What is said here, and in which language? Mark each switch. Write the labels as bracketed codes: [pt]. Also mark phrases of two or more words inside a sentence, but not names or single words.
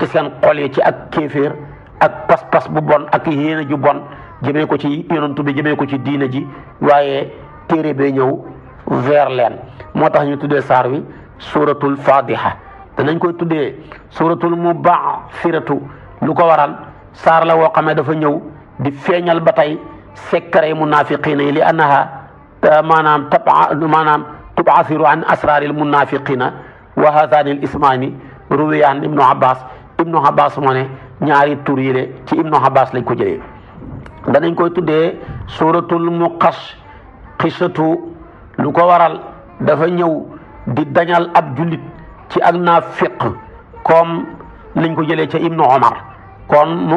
[wo] seen xol yi ci ak kéeféer ak pas-pas bu bon ak yéene ju bon jëmee ko ci yonantu bi jëmee ko ci diine ji waaye téere bee ñëw vers leen moo tax ñu tuddee saar wi [ar] سورة الفاضحة [wo] danañ koy tuddee [ar] سورة المبعثرة [wo] lu ko waral saar la woo xam ne dafa ñëw di feeñal ba tey sekkare munaafiqiina yi li annaha maanaam [ar] تبعثر عن أسرار المنافقين وهذان الاسمان رويا [wo] ibnu abbas moo ne ñaari tur yi de ci ibnu abbas lañ ko jëlee danañ koy tuddee [ar] سورة المقشقشة [wo] lu ko waral dafa ñëw di dañal ab jullit ci ak naafiq comme liñ ko jëlee ca ibnu omar kon